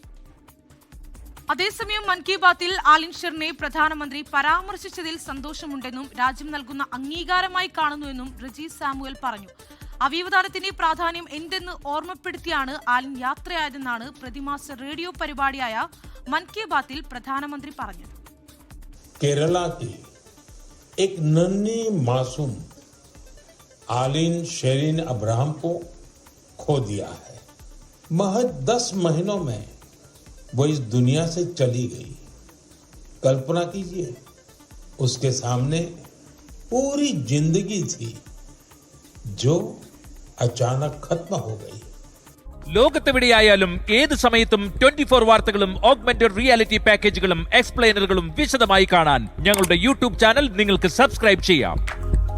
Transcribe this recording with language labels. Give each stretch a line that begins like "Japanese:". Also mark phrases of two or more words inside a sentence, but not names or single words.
Malayalam: അതേസമയം മൻ കി ബാത്തിൽ ആലിൻ ഷെറിനെ പ്രധാനമന്ത്രി പരാമർശിച്ചതിൽ സന്തോഷമുണ്ടെന്നും രാജ്യം നൽകുന്ന അംഗീകാരമായി കാണുന്നുവെന്നും റെജി സാമുവൽ പറഞ്ഞു. അവയവദാനത്തിന്റെ പ്രാധാന്യം എന്തെന്ന് ഓർമ്മപ്പെടുത്തിയാണ് ആലിൻ യാത്രയായതെന്നാണ് പ്രതിമാസ റേഡിയോ പരിപാടിയായ മൻ കി ബാത്തിൽ പ്രധാനമന്ത്രി പറഞ്ഞത്.
Hindi: केरला की एक नन्ही मासूम आलिन शेरिन अब्राहम को खो दिया है। महज 10 महीनों में वो इस दुनिया से चली गई। कल्पना कीजिए, उसके सामने पूरी जिंदगी थी जो अचानक खत्म हो गई.
Malayalam: ലോകത്തെവിടെയായാലും ഏത് സമയത്തും 24 വാർത്തകളും ഓഗ്മെന്റഡ് റിയാലിറ്റി പാക്കേജുകളും എക്സ്പ്ലെയിനറുകളും വിശദമായി കാണാൻ ഞങ്ങളുടെ യൂട്യൂബ് ചാനൽ നിങ്ങൾക്ക് സബ്സ്ക്രൈബ് ചെയ്യാം.